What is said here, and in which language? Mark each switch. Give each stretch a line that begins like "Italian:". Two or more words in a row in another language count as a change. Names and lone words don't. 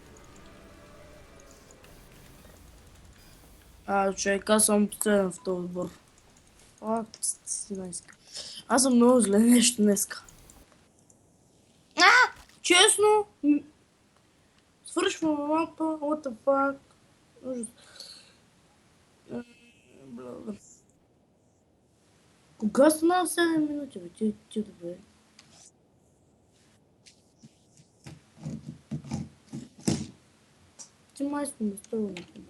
Bulgarian: Човек, аз съм последен в този отбор. Си днеска. Аз съм много зле нещо днеска. Честно, свършвам мапа,
English: what the fuck.
Bulgarian: Ужас. Кога стана 7 минути, бе? Ти добре. Ти май сме настроени.